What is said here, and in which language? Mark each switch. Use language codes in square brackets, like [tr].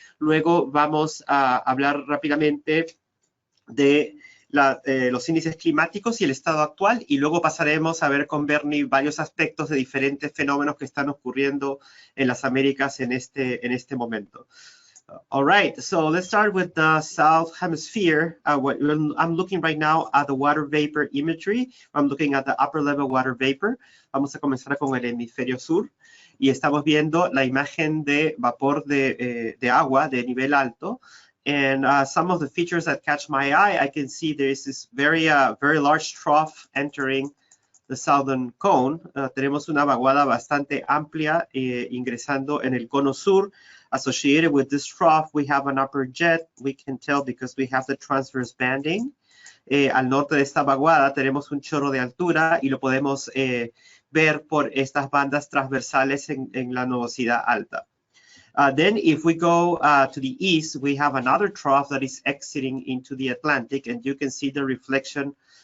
[es] Luego vamos a hablar rápidamente de los índices climáticos y el estado actual, y luego pasaremos a ver con Bernie varios aspectos de diferentes fenómenos que están ocurriendo en las Américas en este momento. [en] All right, so let's start with the South Hemisphere. I'm looking right now at the water vapor imagery. I'm looking at the upper level water vapor. [es] Vamos a comenzar con el hemisferio sur y estamos viendo la imagen de vapor de agua de nivel alto. [en] And some of the features that catch my eye, I can see there is this very large trough entering the southern cone. [es] Tenemos una vaguada bastante amplia ingresando en el cono sur. [en] Associated with this trough, we have an upper jet. We can tell because we have the transverse banding. [es] Al norte de esta vaguada tenemos un chorro de altura y lo podemos ver por estas bandas transversales en la nubosidad alta. [en] Then if we go to the east, we have another trough that is exiting into the Atlantic, and you can see the reflection.